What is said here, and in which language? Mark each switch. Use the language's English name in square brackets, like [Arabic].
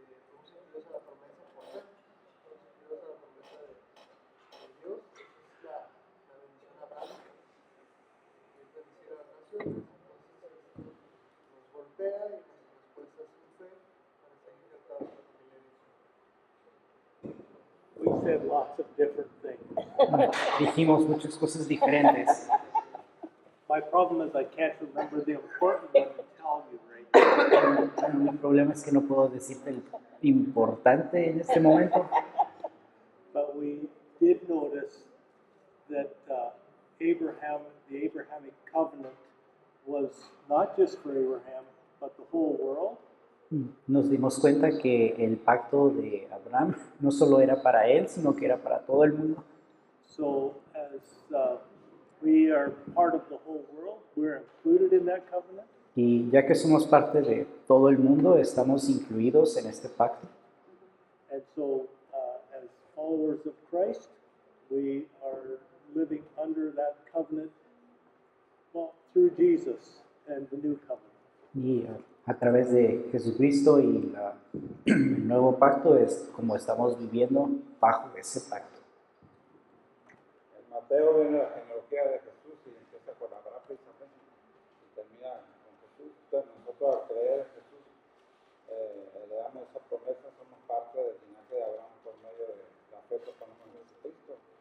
[Spanish] Somos incluidos a la promesa por fe, somos incluidos a la promesa de Dios. Esa es la bendición abrámica. Bendecir a las naciones, entonces esto nos golpea y nuestra respuesta es su fe para estar injertados en la familia de Dios. [English] We said lots of different things. [Spanish] Dijimos muchas cosas diferentes. [English] My problem is I can't remember the important one to tell you right now. [Spanish] Mi problema es que no puedo decirte el importante en este momento, [English] But we did notice that the Abrahamic covenant was not just for Abraham, but the whole world. [Spanish] nos dimos cuenta que el pacto de Abraham no solo era para él, sino que era para todo el mundo. [English] So as we are part of the whole world, we're included in that covenant. [Spanish] Y ya que somos parte de todo el mundo, estamos incluidos en este pacto. [English] And so, as followers of Christ, we are living under that covenant, well, through Jesus and the new covenant. [Spanish] Y a través de Jesucristo y el nuevo pacto es como estamos viviendo bajo ese pacto. Mateo ve la genealogía de Jesús y empieza con Abraham precisamente y termina con Jesús. Entonces nosotros al creer en Jesús le damos esa promesa, somos parte del linaje de Abraham por medio de la fe que ponemos en Jesucristo.